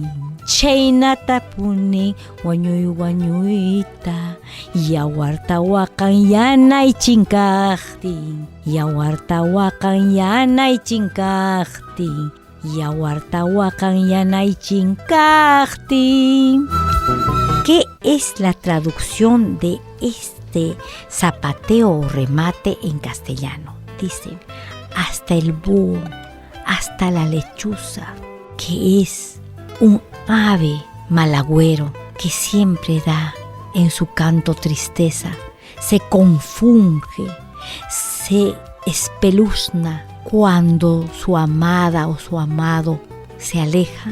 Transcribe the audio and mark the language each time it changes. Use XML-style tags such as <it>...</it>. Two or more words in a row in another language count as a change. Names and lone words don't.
<qu>Chaynatapuni wañuy wañuyta yawartawakan yanaychinkaqtin. Yawartawakan yanaychinkaqtin. Yawartawakan yanaychinkaqtin.</qu> <es>¿Qué es la traducción de este zapateo o remate en castellano? Dice, hasta el búho, hasta la lechuza, que es un ave malagüero que siempre da en su canto tristeza, se confunde, se espeluzna cuando su amada o su amado se aleja.</es>